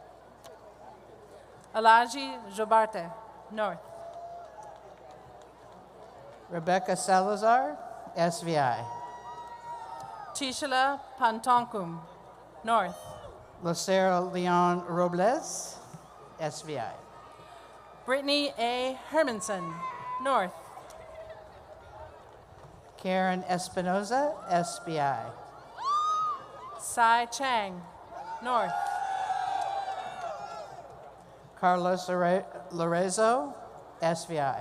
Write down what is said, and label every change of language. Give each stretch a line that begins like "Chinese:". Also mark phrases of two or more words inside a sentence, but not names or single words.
English: Alaji Jobarte, North. Rebecca Salazar, SVI. Tishala Pantonkum, North. Lucero Leon Robles, SVI. Brittany A. Hermanson, North. Karen Espinoza, SBI. Sai Chang, North. Carlos Lorenzo, SVI.